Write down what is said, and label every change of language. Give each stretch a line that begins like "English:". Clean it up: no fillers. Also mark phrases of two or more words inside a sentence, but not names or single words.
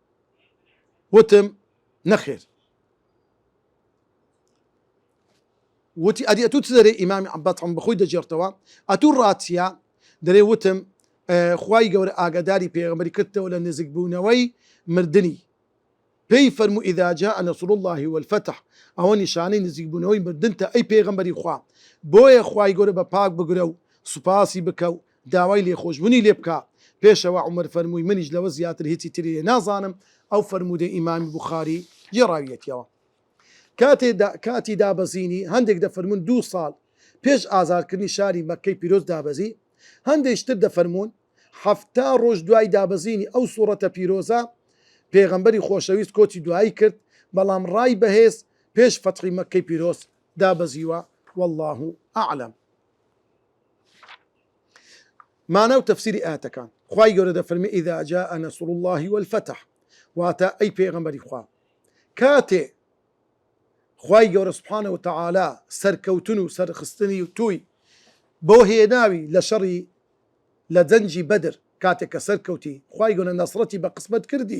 Central Kurdish: وتم نەخێر. وتی ئەدی ئەتوو چ دەرێ؟ ئیمامی عەباس بەخۆی دەجێڕتەوە ئەتوو ڕاتچیە؟ دەرێ وتم خوای گەورە ئاگاداری پێغەمبەری کردەوە لە نزیکبوونەوەی مردنی، پێی فەرموو
Arabic: ئیذا جاء نەصر الله والفتح
Central Kurdish: ئەوە نیشانەی نزیکبوونەوەی مردنتە ئەی پێغەمبەری خوا، بۆیە خوای گەورە بە پاک بگرە و سوپاسی بکە و داوای لێخۆشبوونی لێ بکە. پێشەوە عومەر فەرمووی منیش لەوە زیاتر هیچی تری نازانم. ئەو فەرموودەی ئیمامی بوخاری جێڕاویەتیەوە. کاتی دابەزینی هەندێک دەفەرمون 2 ساڵ پێش ئازادکردنی شاری مەککەی پیرۆز دابەزی، هەندێکتر دەفەرمون 70 ڕۆژ دوای دابەزینی ئەو سوورەتە پیرۆزە پێغەمبەری خۆشەویست کۆچی دوایی کرد، بەڵام ڕای بەهێز پێش فەتحی مەککەی پیرۆز دابەزیوە.
Arabic: والله ئەعلەم.
Central Kurdish: مانە و تەفسیری ئاەتەکان خوای گەورە دەفەرمێ
Arabic: ئیذا جاء نەصر الله والفتح،
Central Kurdish: واتە ئەی پێغەمبەری خوا کاتێ خوای گەورە
Arabic: سوبحانە وتەعالا
Central Kurdish: سەرکەوتن و سەرخستنی و توی بۆ هێناوی لە شەڕی لە جەنجی بەدر کاتێک کە سەرکەوتی خوای گەورە نەسرەتی بە قسمەت کردی